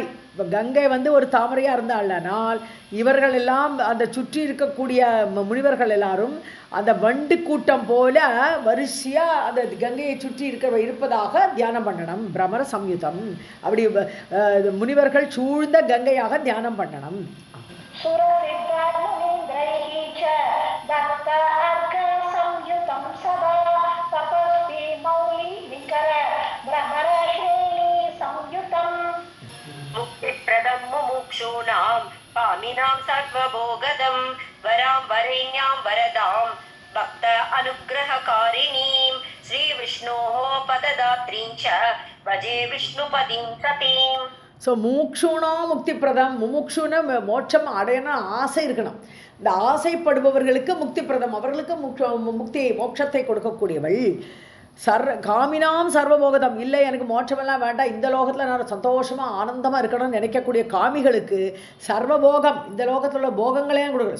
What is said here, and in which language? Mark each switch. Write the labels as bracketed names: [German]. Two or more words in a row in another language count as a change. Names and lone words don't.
[Tamil] இப்போ கங்கை வந்து ஒரு தாமரையாக இருந்தாள்னால் இவர்கள் எல்லாம் அந்த சுற்றி இருக்கக்கூடிய முனிவர்கள் எல்லாரும் அந்த வண்டு கூட்டம் போல வரிசையாக அந்த கங்கையை சுற்றி இருப்பதாக தியானம் பண்ணணும். [Sanskrit] भ्रमर संयुतम्, [Tamil] அப்படி முனிவர்கள் சூழ்ந்த கங்கையாக தியானம் பண்ணணும். [Sanskrit] मुक्तिप्रदं मुमुक्षूणां पामिनां सर्वभोगदं वरां वरेण्यां वरदां भक्त अनुग्रहकारिणीं श्रीविष्णोः पददात्रीं च भजे विष्णुपदीं सतीम्. ஸோ मुमुक्षूणां मुक्ति प्रदम्. [Tamil] முமுக்ஷுன மோட்சம் அடையணும் ஆசை இருக்கணும். இந்த ஆசைப்படுபவர்களுக்கு [Sanskrit] मुक्ति प्रदम्, [Tamil] அவர்களுக்கு முக்தி மோட்சத்தை கொடுக்கக்கூடியவள். [Sanskrit] कामिनां सर्वभोगदम्. [Tamil] இல்லை எனக்கு மோட்சமெல்லாம் வேண்டாம், இந்த லோகத்தில் நான் சந்தோஷமாக ஆனந்தமாக இருக்கணும்னு நினைக்கக்கூடிய காமிகளுக்கு சர்வபோகம், இந்த லோகத்தில் உள்ள போகங்களையும் கொடுக்கணும்.